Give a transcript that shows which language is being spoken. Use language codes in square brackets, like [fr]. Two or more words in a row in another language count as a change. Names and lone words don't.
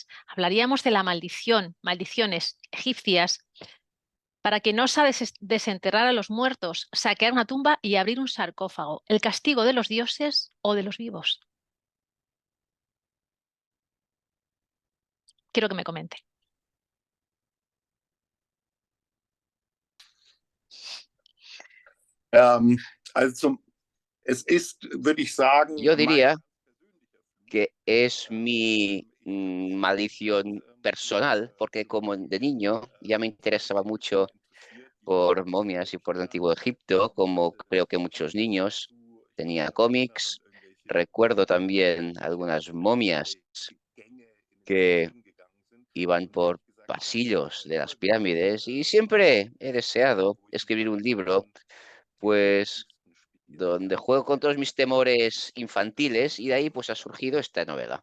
[es] Hablaríamos de la maldición, maldiciones egipcias, para que no osa desenterrar a los muertos, saquear una tumba y abrir un sarcófago, el castigo de los dioses o de los vivos. Quiero que me comente. [de] Also es ist, würde ich sagen, [es] Yo diría que es mi maldición personal, porque como de niño ya me interesaba mucho por momias y por el antiguo Egipto, como creo que muchos niños. Tenía cómics, recuerdo también algunas momias que iban por pasillos de las pirámides y siempre he deseado escribir un libro, pues donde juego con todos mis temores infantiles y de ahí pues ha surgido esta novela.